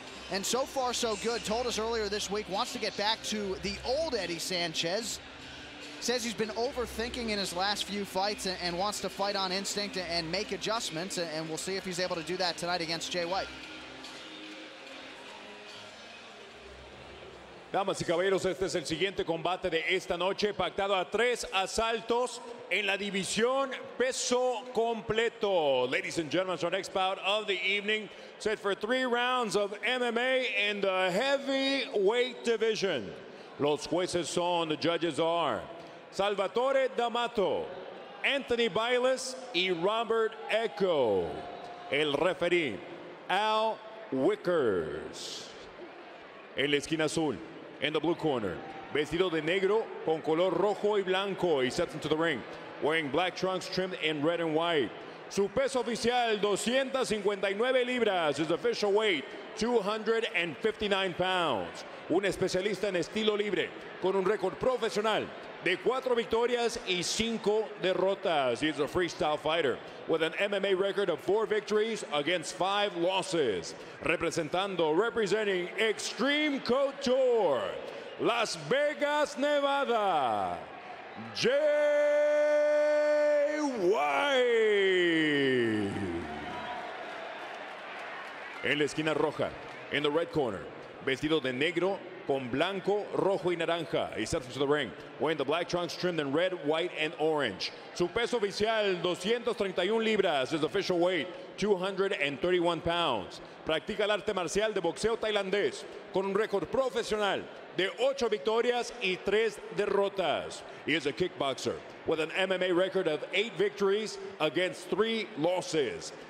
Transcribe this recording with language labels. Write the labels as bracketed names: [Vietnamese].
[English] And so far, so good. Told us earlier this week, wants to get back to the old Eddie Sanchez. Says he's been overthinking in his last few fights and wants to fight on instinct and make adjustments, and we'll see if he's able to do that tonight against Jay White. [Spanish] Damas y caballeros, este es el siguiente combate de esta noche, pactado a 3 asaltos en la división peso completo. [English] Ladies and gentlemen, it's our next bout of the evening, set for 3 rounds of MMA in the heavyweight division. [Spanish] Los jueces son, [English] the judges are Salvatore D'Amato, Anthony Bailes y Robert Echo. [Spanish] El referee, Al Wickers. En la esquina azul, [English] in the blue corner, [Spanish] vestido de negro con color rojo y blanco, [English] he steps into the ring wearing black trunks trimmed in red and white. [Spanish] Su peso oficial, 259 libras. [English] His official weight, 259 pounds. [Spanish] Un especialista en estilo libre, con un récord profesional de 4 victorias y 5 derrotas. [English] He's a freestyle fighter with an MMA record of 4 victories against 5 losses. Representing Extreme Couture, Las Vegas, Nevada, Jay White. [Spanish] En la esquina roja, [English] in the red corner, [Spanish] vestido de negro con blanco, rojo y naranja. [English] He steps into the ring wearing the black trunks trimmed in red, white, and orange. [Spanish] Su peso oficial, 231 libras. [English] His official weight, 231 pounds. [Spanish] Practica el arte marcial de boxeo tailandés con un récord profesional de 8 victorias y 3 derrotas. [English] He is a kickboxer with an MMA record of 8 victories against 3 losses.